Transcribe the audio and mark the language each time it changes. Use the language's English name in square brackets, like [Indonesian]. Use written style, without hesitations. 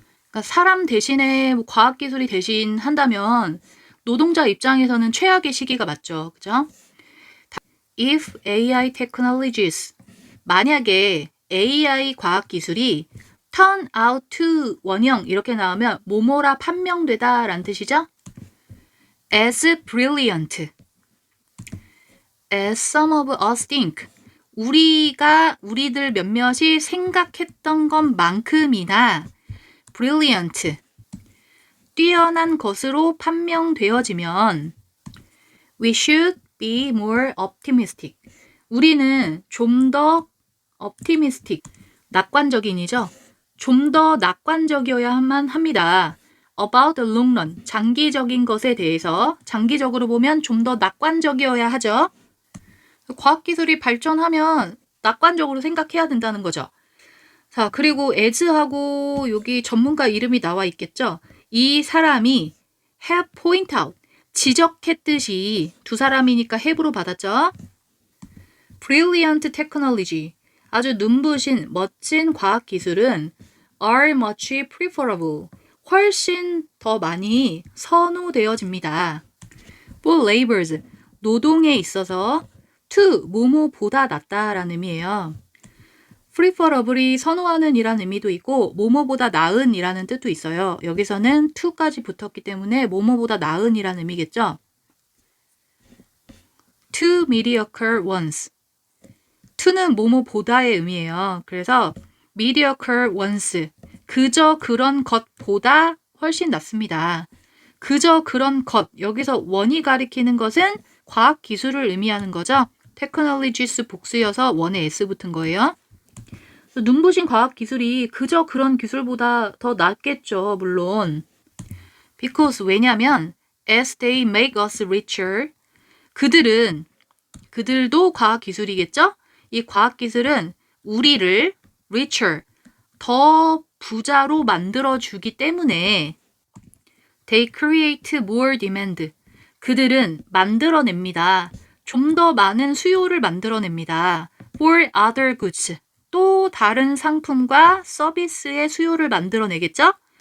[Korean] 그러니까 사람 대신에 과학기술이 대신한다면 노동자 입장에서는 최악의 시기가 맞죠. 그죠? [English] If AI technologies [Korean] 만약에 AI 과학기술이 [English] turn out to [Korean] 원형 이렇게 나오면 뭐뭐라 판명되다 라는 뜻이죠. [English] As brilliant as some of us think [Korean] 우리들 몇몇이 생각했던 것만큼이나 [English] brilliant [Korean] 뛰어난 것으로 판명되어지면 [English] we should be more optimistic. [Korean] 우리는 좀 더 optimistic, 낙관적인이죠. 좀 더 낙관적이어야만 합니다. [English] about the long run, [Korean] 장기적인 것에 대해서 장기적으로 보면 좀 더 낙관적이어야 하죠. 과학기술이 발전하면 낙관적으로 생각해야 된다는 거죠. 자, 그리고 as하고 여기 전문가 이름이 나와 있겠죠. 이 사람이 [English] have point out, [Korean] 지적했듯이 두 사람이니까 have로 받았죠. [English] brilliant technology, [Korean] 아주 눈부신 멋진 과학기술은 [English] are much preferable, [Korean] 훨씬 더 많이 선호되어집니다. [English] for labors, [Korean] 노동에 있어서 to, 뭐뭐보다 낫다라는 의미예요. preferably 선호하는 이라는 의미도 있고 뭐뭐보다 나은 이라는 뜻도 있어요. 여기서는 to까지 붙었기 때문에 뭐뭐보다 나은 이라는 의미겠죠. [English] to mediocre ones, [Korean] to는 뭐뭐보다의 의미예요. 그래서 [English] mediocre ones, [Korean] 그저 그런 것보다 훨씬 낫습니다. 그저 그런 것, 여기서 원이 가리키는 것은 과학기술을 의미하는 거죠. technologies 복수여서 원에 s 붙은 거예요. 눈부신 과학기술이 그저 그런 기술보다 더 낫겠죠, 물론. [English] Because, [Korean] 왜냐면 [English] as they make us richer, [Korean] 그들도 과학기술이겠죠? 이 과학기술은 우리를 richer, 더 부자로 만들어주기 때문에 [English] they create more demand, [Korean] 그들은 만들어냅니다. 좀 더 많은 수요를 만들어냅니다. [English] for other goods, [Korean] 또 다른 상품과 서비스의 수요를 만들어내겠죠?